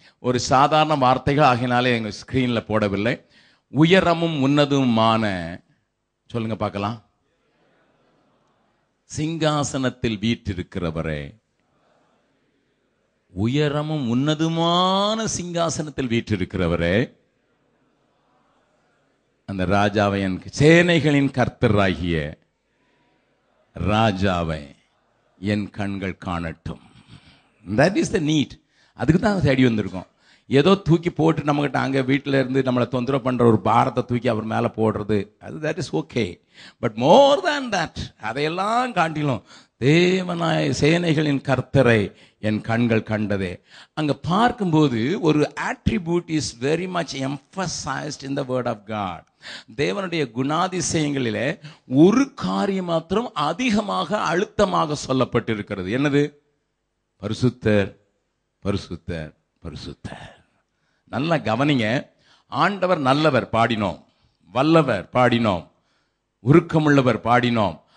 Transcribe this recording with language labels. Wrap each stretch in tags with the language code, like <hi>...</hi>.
<ta>ஒரு சாதாரண வார்த்தைகள் ஆகினாலே எங்க ஸ்கிரீன்ல போடவில்லை. உயரமும் உன்னதுமான, சொல்லுங்க பார்க்கலாம், சிங்காசனத்தில் வீற்றிருக்கிறவரே, உயரமும் உன்னதுமான சிங்காசனத்தில் வீற்றிருக்கிறவரே, அந்த ராஜாவை, என் சேனைகளின் கர்த்தராகிய ராஜாவை என் கண்கள் காணட்டும்.</ta> <en>That is the need.</en> <ta>அதுக்கு தான் தேடி வந்திருக்கோம். ஏதோ தூக்கி போட்டு நம்மகிட்ட அங்கே வீட்டில் இருந்து நம்மளை தொந்தரவு பண்ணுற ஒரு பாரத்தை தூக்கி அவர் மேலே போடுறது, அது</ta> <en>that is okay. But more than that,</en> <ta>அதையெல்லாம் காட்டிலும் தேவனாய் சேனைகளின் கர்த்தரை என் கண்கள் கண்டதே. அங்கே பார்க்கும்போது ஒரு</ta> <en>attribute is very much emphasized in the word of God.</en> <ta>தேவனுடைய குணாதிசயங்களிலே ஒரு காரியம் மாத்திரம் அதிகமாக அழுத்தமாக சொல்லப்பட்டிருக்கிறது. என்னது? பரிசுத்தர், பரிசுத்தர், பரிசுத்தர். நல்லா கவனிங்க. ஆண்டவர் நல்லவர் பாடினோம், வல்லவர் பாடினோம், உருக்கமுள்ளவர் பாடினோம்.</ta>